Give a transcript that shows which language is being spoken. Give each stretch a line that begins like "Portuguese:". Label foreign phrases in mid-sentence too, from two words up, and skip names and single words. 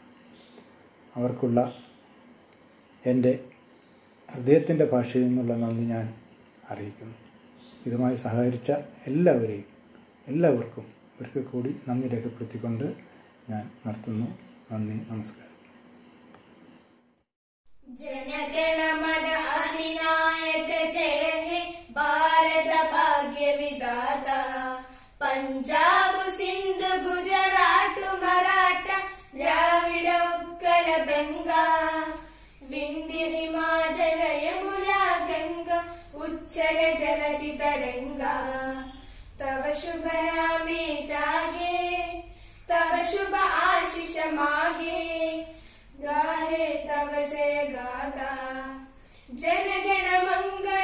Malayalam: അവർക്കുള്ള എൻ്റെ ഹൃദയത്തിൻ്റെ ഭാഷയിൽ നിന്നുള്ള നന്ദി ഞാൻ അറിയിക്കുന്നു. ഇതുമായി സഹകരിച്ച എല്ലാവർക്കും ഒരിക്കൽ കൂടി നന്ദി രേഖപ്പെടുത്തിക്കൊണ്ട് ഞാൻ നിർത്തുന്നു. നന്ദി, നമസ്കാരം.
Bangla: জনগণমন অধিনায়ক জয় হে ভারত ভাগ্য বিধাতা পাঞ্জাব সিন্ধ গুজরাট মারাঠা দ্রাবিড় উৎকল বঙ্গ বিন্ধ্য হিমাচল যমুনা গঙ্গা উচ্ছল জলধি তরঙ্গ তব শুভ নামে জাগে তব শুভ আশিস মাগে গাহে তব জয় গাথা জনগণ মঙ্গল